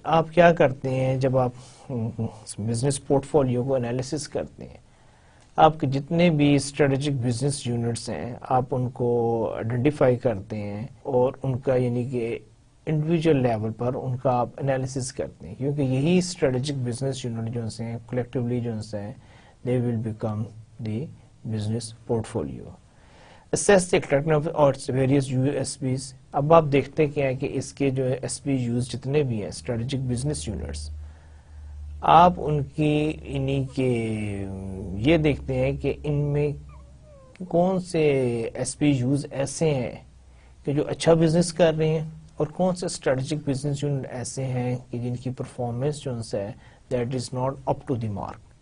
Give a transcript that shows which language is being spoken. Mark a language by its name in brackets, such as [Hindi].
[Urdu] آپ کیا کرتے ہیں جب آپ بزنس پورٹ فولیو کو انالیسس کرتے ہیں؟ آپ کے جتنے بھی اسٹریٹجک بزنس یونٹس ہیں آپ ان کو آئیڈینٹیفائی کرتے ہیں اور ان کا یعنی کہ انڈیویجول لیول پر ان کا آپ انالیسس کرتے ہیں, کیونکہ یہی اسٹریٹجک بزنس یونٹ جو ہیں کلیکٹیولی جو ہیں [English] They will become the business portfolio. Assess the effectiveness of its various USPs. [Urdu] اب آپ دیکھتے کیا ہے کہ اس کے جو ایس پی یوز جتنے بھی ہیں اسٹریٹجک بزنس یونٹس, آپ ان کی انہی کے یہ دیکھتے ہیں کہ ان میں کون سے ایس پی یوز ایسے ہیں کہ جو اچھا بزنس کر رہے ہیں اور کون سے اسٹریٹجک بزنس یونٹ ایسے ہیں کہ جن کی پرفارمنس جو ہے [English] That is not up to the mark.